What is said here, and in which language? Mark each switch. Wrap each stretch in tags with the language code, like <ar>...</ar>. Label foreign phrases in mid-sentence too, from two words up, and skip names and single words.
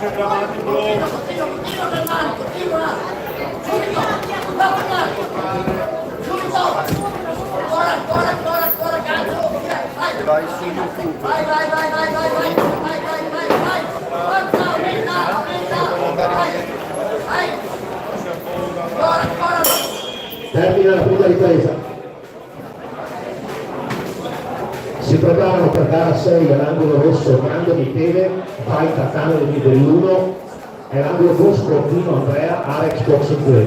<it>Vai su YouTube. Vai, vai, vai, vai, vai, vai, vai, vai, vai, vai, forza, aumenta, aumenta, vai, vai, ancora, ancora. Termina la prima ripresa. Si preparano per gara 6 all'angolo rosso Grande Michele, vai Catano del Livello 1 e l'angolo bosco Dino Andrea, Alex Box 2.</it>